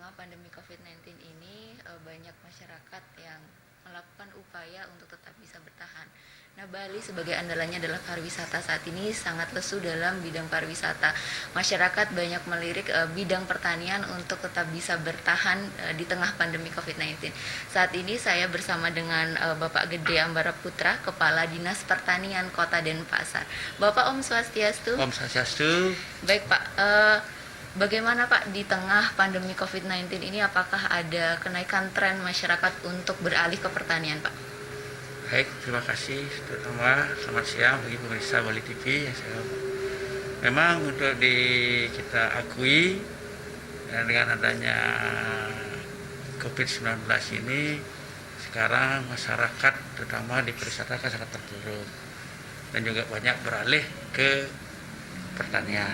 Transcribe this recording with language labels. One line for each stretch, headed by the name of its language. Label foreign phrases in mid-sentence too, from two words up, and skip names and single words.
Indonesian: pandemi COVID-19 ini banyak masyarakat yang melakukan upaya untuk tetap bisa bertahan. Nah, Bali sebagai andalannya adalah pariwisata saat ini sangat lesu dalam bidang pariwisata. Masyarakat banyak melirik bidang pertanian untuk tetap bisa bertahan di tengah pandemi COVID-19. Saat ini saya bersama dengan Bapak Gede Ambara Putra, Kepala Dinas Pertanian Kota Denpasar. Bapak,
Balinese: Om Swastiastu. Om Swastiastu.
Indonesian: Baik Pak, bagaimana Pak di tengah pandemi COVID-19 ini, apakah ada kenaikan tren masyarakat untuk beralih ke pertanian Pak? Baik, terima kasih. Terutama selamat siang bagi pemirsa Bali TV yang saya hormati. Memang untuk kita akui dengan adanya COVID-19 ini, sekarang masyarakat terutama di pariwisata sangat terpuruk dan juga banyak beralih ke pertanian.